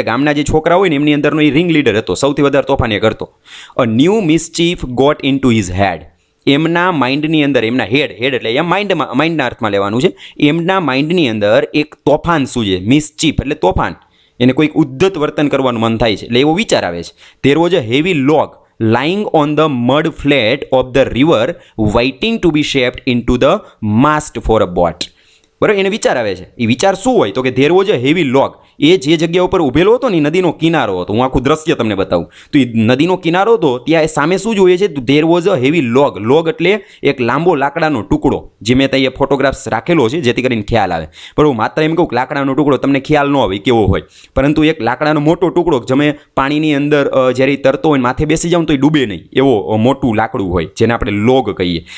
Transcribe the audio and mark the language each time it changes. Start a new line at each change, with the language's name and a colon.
Gujarati: એટલે ગામના જે છોકરા હોય ને એમની અંદરનો એ રિંગ લીડર હતો, સૌથી વધારે તોફાન એ કરતો.
English: A new mischief got into his head.
Gujarati: એમના માઇન્ડની અંદર, એમના હેડ એટલે અહીંયા માઇન્ડના અર્થમાં લેવાનું છે. એમના માઇન્ડની અંદર એક તોફાન શું છે? મિસચીફ એટલે તોફાન, એને કોઈક ઉદ્ધત વર્તન કરવાનું મન થાય છે, એટલે એવો વિચાર આવે છે.
English: There was a heavy log lying on the mud flat of the river waiting to be shaped into the mast for a boat.
Gujarati: બરાબર, એને વિચાર આવે છે. એ વિચાર શું હોય? તો કે
English: There was a heavy log.
Gujarati: એ જે જગ્યા ઉપર ઊભેલો હતો ને, નદીનો કિનારો હતો. હું આખું દ્રશ્ય તમને બતાવું તો, એ નદીનો કિનારો હતો, ત્યાં સામે શું જોઈએ છે?
English: There was a heavy log.
Gujarati: Log એટલે એક લાંબો લાકડાનો ટુકડો, જે મેં ત્યાં ફોટોગ્રાફ્સ રાખેલો છે જેથી કરીને ખ્યાલ આવે. બરાબર, માત્ર એમ કહું લાકડાનો ટુકડો, તમને ખ્યાલ ન આવે કેવો હોય, પરંતુ એક લાકડાનો મોટો ટુકડો, તમે પાણીની અંદર જ્યારે તરતો હોય માથે બેસી જાવ તો એ ડૂબે નહીં, એવો મોટું લાકડું હોય, જેને આપણે લોગ કહીએ.